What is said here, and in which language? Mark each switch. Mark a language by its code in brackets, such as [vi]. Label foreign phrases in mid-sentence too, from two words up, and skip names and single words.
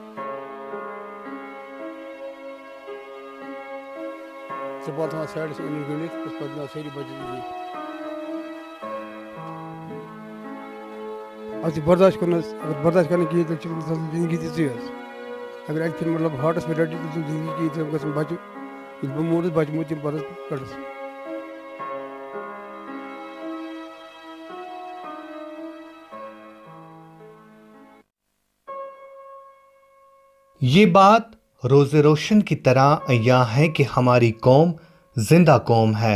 [ks] ژٕ بال تھاوان سایڈَس أنِتھ گٔنڈِتھ بہٕ چھُس پَتہٕ دِوان سٲری بَچہِ اَتھ چھِ برداش کَرُن حظ اگر برداش کَرنہٕ کِہیٖنۍ تیٚلہِ چھِ زِندگی تِژٕے حظ اگر اَتہِ پھِرِ مطلب ہاٹَس پٮ۪ٹھ رَٹہِ تیٚلہِ چھِنہٕ زِندگی کِہیٖنۍ تیٚلہِ گژھن بَچہِ ییٚلہِ بہٕ موٗدُس بَچہِ موٗد تَمہِ پَتہٕ حظ کَڑَس [ur] یہ بات روز روشن کی طرح عیاں ہے کہ ہماری قوم زندہ قوم ہے۔